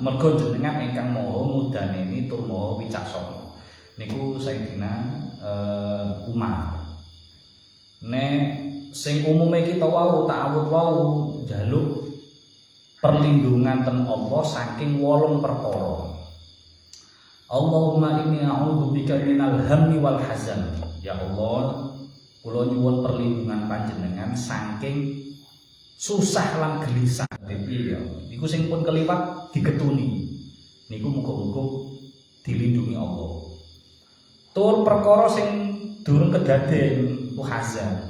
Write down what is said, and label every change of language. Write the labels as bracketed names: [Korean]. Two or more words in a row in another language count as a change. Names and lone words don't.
[Javanese] Mergo jenengan ingkang maha mudaneni tur maha wicaksana. Niku Sayyidina Umar. Nek sing umume kita wau ta'awud wau njaluk perlindungan ten Allah saking 8 perkara. [Arabic] Allahumma inni a'udzubika minal hammi wal hazan. [Javanese] Ya Allah, kula nyuwun perlindungan panjenengan saking susah lan gelisah. Piye ya? Niku sing pun keliwat digetuni. Niku muga-muga dilindungi Allah. Tur perkara sing durung kedaden ku hazan.